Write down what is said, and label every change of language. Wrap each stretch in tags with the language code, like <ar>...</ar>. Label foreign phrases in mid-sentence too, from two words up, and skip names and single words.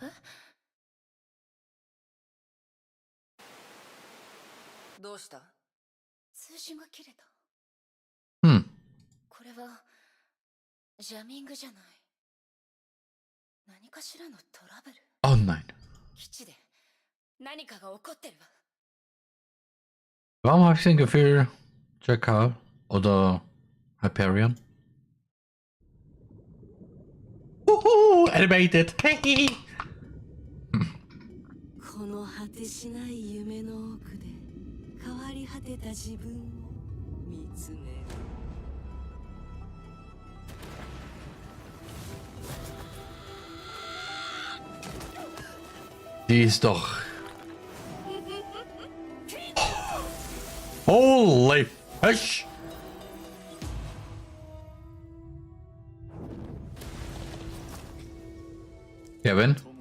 <ja>どうした？通信が切れた。これはジャミングじゃない。何かしらのトラブル。</ja> <en>Online.</en> <ja>基地で何かが起こってるわ。</ja> <de>Warum habe ich das Gefühl, Jakar oder Hyperion?</de> <en>Animated! Hey!</en> <ja>この果てしない夢の奥で変わり果てた自分を見つめる。</ja> <de>Die ist doch.</de> <en>Holy fish! Kevin?</en>